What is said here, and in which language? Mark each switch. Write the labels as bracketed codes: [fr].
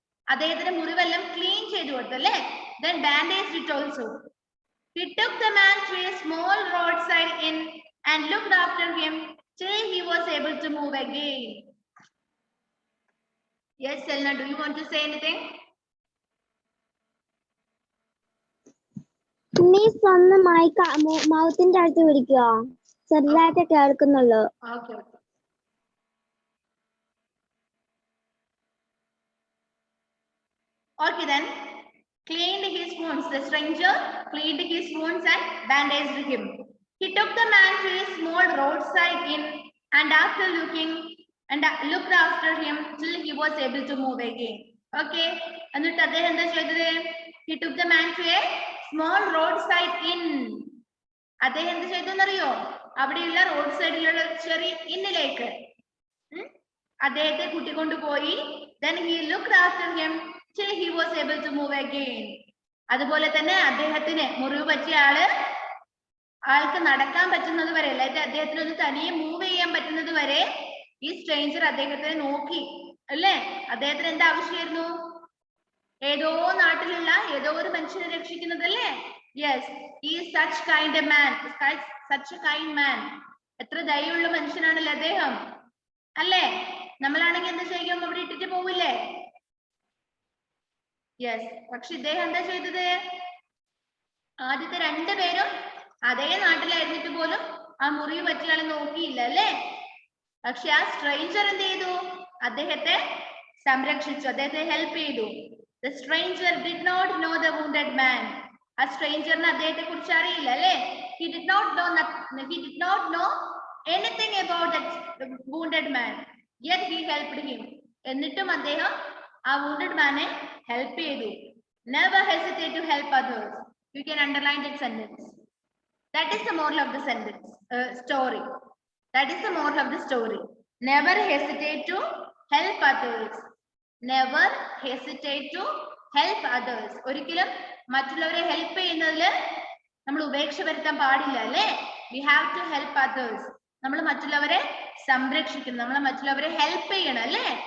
[ml] അദ്ദേഹത്തിന്റെ മുറിവെല്ലാം ക്ലീൻ ചെയ്തു കൊടുത്തു അല്ലേ? [en] Then bandaged it also. He took the man to a small roadside inn and looked after him till he was able to move again. Yes, Selna, do you want to say anything? [ml] Miss, ഒന്ന് മൗത്തിന്റെ അടുത്ത് പിടിക്കുക, ചെറുതായിട്ട് കേൾക്കുന്നുള്ളൂ. [en] Okay. Okay then, cleaned his wounds. The stranger cleaned his wounds and bandaged him. He took the man to a small roadside inn and after looked after him till he was able to move again. [ml] Okay, എന്നിട്ട് അദ്ദേഹം എന്താ ചെയ്തത്? [en] He took the man to a small roadside inn. [ml] അദ്ദേഹം എന്ത് ചെയ്തെന്നറിയോ? അവിടെയുള്ള road സൈഡിലുള്ള ചെറിയ ഇന്നിലേക്ക് അദ്ദേഹത്തെ കൂട്ടിക്കൊണ്ടുപോയി. [en] Then he looked after him till he was able to move again. [ml] അതുപോലെ തന്നെ അദ്ദേഹത്തിന് മുറിവ് പറ്റിയ ആൾക്ക് നടക്കാൻ പറ്റുന്നത് വരെ, അല്ലാതെ അദ്ദേഹത്തിന് ഒന്ന് തനിയെ മൂവ് ചെയ്യാൻ പറ്റുന്നത് വരെ ഈ സ്ട്രേഞ്ചർ അദ്ദേഹത്തെ നോക്കി അല്ലേ? അദ്ദേഹത്തിന് എന്താ ആവശ്യമായിരുന്നു? ഏതോ നാട്ടിലുള്ള ഏതോ ഒരു മനുഷ്യനെ രക്ഷിക്കുന്നത് അല്ലേ? [en] Yes, he is such kind a man, such a kind man. [ml] എത്ര ദയുള്ള മനുഷ്യനാണല്ലേ അദ്ദേഹം അല്ലേ? നമ്മളാണെങ്കിൽ എന്താ ചെയ്യും? അവിടെ ഇട്ടിട്ട് പോവില്ലേ? യെസ്, പക്ഷെ ഇദ്ദേഹം എന്താ ചെയ്തത്? ആദ്യത്തെ രണ്ടുപേരും അതേ നാട്ടിലായിരുന്നിട്ട് പോലും ആ മുറിവ് പറ്റിയാളെ നോക്കിയില്ല അല്ലേ? പക്ഷെ ആ സ്ട്രേഞ്ചർ എന്ത് ചെയ്തു? അദ്ദേഹത്തെ സംരക്ഷിച്ചു, അദ്ദേഹത്തെ ഹെൽപ്പ് ചെയ്തു. [en] The stranger did not know the wounded man. [ml] ആ സ്ട്രേഞ്ചറിന് അദ്ദേഹത്തെ കുറിച്ച് അറിയില്ല അല്ലേ? [en] He did not know anything about that wounded man. Yet he helped him. [ml] എന്നിട്ടും അദ്ദേഹം ആ wounded manനെ help ചെയ്തു. [en] Never hesitate to help others. You can underline that sentence. That is the moral of the sentence, story. That is the moral of the story. Never hesitate to help others. Never hesitate to help others. [ml] ഒരിക്കലും മറ്റുള്ളവരെ help ചെയ്യുന്നതിൽ നമ്മൾ ഉപേക്ഷ വരുത്താൻ പാടില്ല അല്ലേ? [en] We have to help others. [ml] നമ്മൾ മറ്റുള്ളവരെ സംരക്ഷിക്കണം, നമ്മൾ മറ്റുള്ളവരെ ഹെൽപ്പ് ചെയ്യണം അല്ലേ?